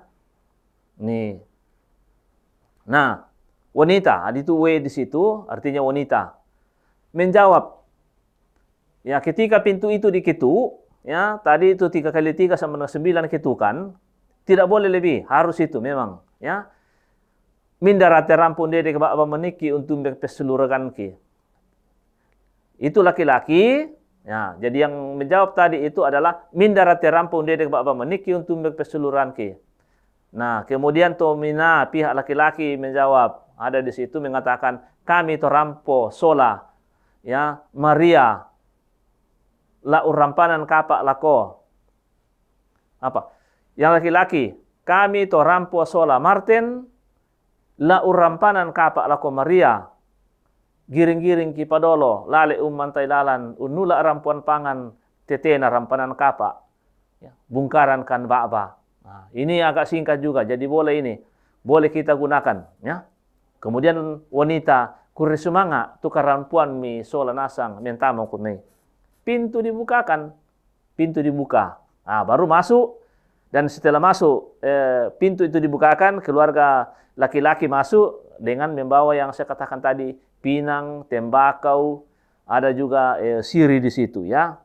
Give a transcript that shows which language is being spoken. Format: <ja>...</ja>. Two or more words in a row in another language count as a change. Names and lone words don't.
<id>Nih. Nah, wanita, ada itu W di situ, artinya wanita. Menjawab. Ya, ketika pintu itu diketuk, ya, tadi itu 3 kali 3 sama dengan 9 ketukan, tidak boleh lebih, harus itu memang, ya.</id> <sda>Mindarate rampun dede ke ba'ba meniki untuk pesulurakan ki.</sda> <id>Itu laki-laki, ya. Jadi yang menjawab tadi itu adalah</id> <sda>mindarate rampun dede ke ba'ba meniki untuk pesulurakan ki.</sda> <id>Nah, kemudian tomina pihak laki-laki menjawab, ada di situ mengatakan</id> <sda>kami to rampo sola,</sda> <id>ya,</id> <sda>Maria la urampanan kapak lako.</sda> <id>Apa? Yang laki-laki,</id> <sda>kami to rampo sola Martin la urampanan kapak lako Maria. Giring-giring kipadolo lale mantai lalan unula rampuan pangan tetena rampanan kapak.</sda> <id>Ya,</id> <sda>bungkaran kan ba'ba.</sda> <id>Nah, ini agak singkat juga, jadi boleh ini. Boleh kita gunakan, ya. Kemudian wanita</id> <sda>kurisumanga tukar rampuan mi sola nasang mentamo kunai.</sda> <id>Pintu dibukakan, pintu dibuka. Nah, baru masuk, dan setelah masuk pintu itu dibukakan, keluarga laki-laki masuk dengan membawa yang saya katakan tadi, pinang, tembakau, ada juga sirih di situ ya.</id>